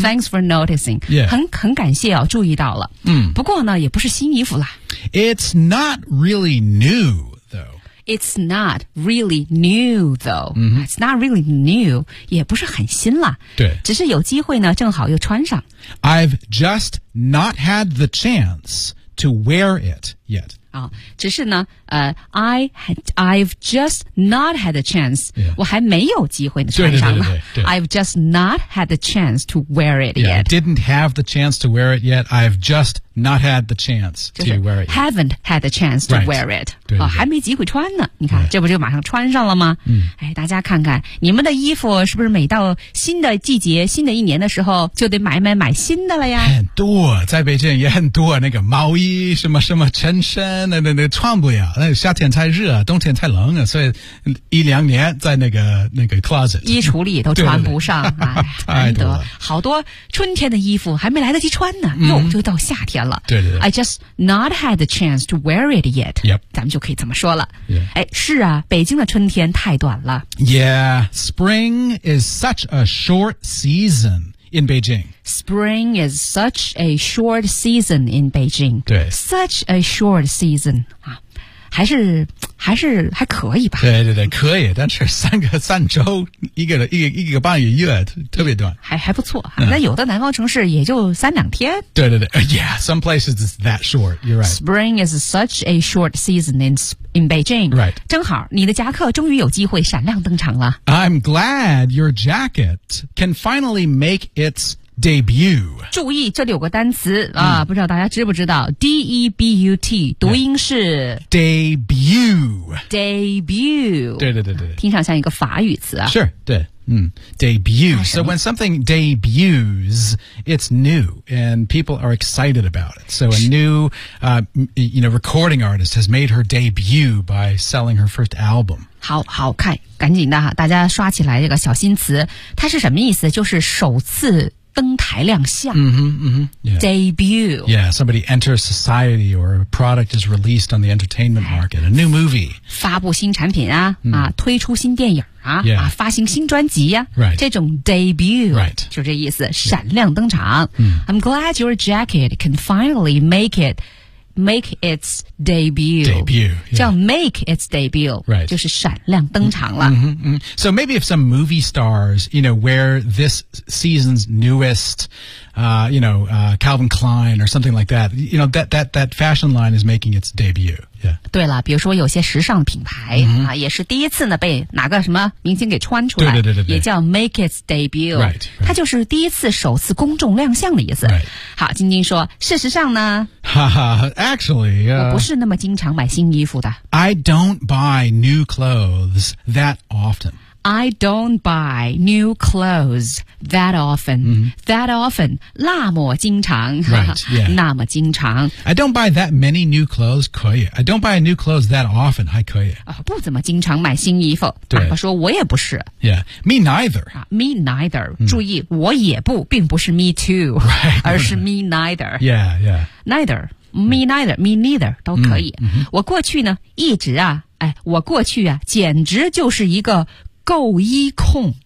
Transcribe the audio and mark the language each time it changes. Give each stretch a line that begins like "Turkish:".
English: Thanks for noticing. Yeah.
Chinese: 很感谢啊，注意到了。 Mm. 不过呢，也不是新衣服啦。
English: It's not really new, though. It's not really new, though.、 Mm-hmm. It's not really new,
Chinese: 也不是很新啦。对。只是有机会呢，正好又穿上。
English: I've just not had the chance to wear it yet.
Chinese: 啊，只是呢，
English: I've just not had a chance、 yeah.
Chinese: 我还没有机会穿上了。对对对对对
English: I've just not had the chance to wear it yet. Yeah, didn't have the chance to wear it yet. I've just not had the chance to wear it yet. Haven't had the chance to、 right. wear it.
Chinese: 对对对、啊、还没机会穿呢。你看、
English: right.
Chinese: 这不就马上穿上了吗、嗯、哎，大家看看你们的衣服是不是每到新的季节新的一年的时候就得买买买新的了呀。很多在北京也很多那个毛衣什么什么衬衫那穿不了，那夏天太热，冬天太冷了，所以一两年在那个 closet 衣橱里都穿不上，对对对、哎、太多好多春天的衣服还没来得及穿呢，又、嗯、就到夏天了。对对对
English: ，I just not had the chance to wear it yet、 yep.。
Chinese: 咱们就可以这么说了。
English: Yeah.
Chinese: 哎，是啊，北京的春天太短了。
English: Yeah, spring is such a short season. In Beijing. Spring is such a short season in Beijing.
Chinese: 对
English: Such a short season.、
Chinese: 啊、还可以吧。对对对可以但是三周一个半个月特别短。还不错。那、嗯、有的南方城市也就三两天。对对对。
English: Yeah, some places is that short. You're right. Spring is such a short season in Beijing. Right.
Chinese: 正好你的夹克终于有机会闪亮登场了。
English: I'm glad your jacket can finally make its debut.
Chinese: 注意这里有个单词、嗯、啊不知道大家知不知道 ,debut, 读音是、
English: yeah. debut. debut.
Chinese: 对对对对。听上像一个法语词啊。
English: Sure,
Chinese: 对。
English: 嗯 debut. So when something debuts, it's new and people are excited about it. So a new, you know, recording artist has made her debut by selling her first album.
Chinese: 好好看赶紧的大家刷起来这个小新词。它是什么意思就是首次登台亮相。嗯哼嗯哼。
English: debut. Yeah, somebody enters society or a product is released on the entertainment market, a new movie.
Chinese: 发布新产品啊、嗯、啊推出新电影。啊,
English: yeah.
Chinese: 啊发行新专辑啊、
English: right.
Chinese: 这种 debut、
English: right.
Chinese: 就这意思闪亮登场、
English: yeah. I'm glad your jacket can finally make its debut, debut、yeah. 叫 make its debut、 right.
Chinese: 就是闪亮登场了、 mm-hmm, mm-hmm.
English: So maybe if some movie stars you know wear this season's newestyou know, Calvin Klein or something like that. You know, that fashion line is making its debut. Yeah.
Chinese: 对了，比如说有些时尚品牌、 mm-hmm. 啊，也是第一次呢被哪个什么明星给穿出来，对对对对对
English: 也叫 make its debut. Right, right.
Chinese: 它就是第一次、首次公众亮相的意思。
English: Right.
Chinese: 好，晶晶说，事实上呢，
English: 哈哈 ，actually,
Chinese: 我不是那么经常买新衣服的。
English: I don't buy new clothes that often. I don't buy new clothes that often.、 Mm-hmm. That often.
Chinese: 那么经常。
English: Right, yeah.
Chinese: 那么经常。
English: I don't buy that many new clothes,
Chinese: 可以。
English: I don't buy new clothes that often,
Chinese: 还可以。啊、不怎么经常买新衣服。对。他说我也不是。
English: Yeah. Me neither.、
Chinese: 啊、
English: me neither.、
Chinese: Mm. 注意我也不并不是
English: me too. Right.
Chinese: 而是
English: me neither. Yeah, yeah. Neither. Me neither. Me neither. 都可以。 Mm-hmm.
Chinese: 我过去呢一直啊哎我过去啊简直就是一个购衣控。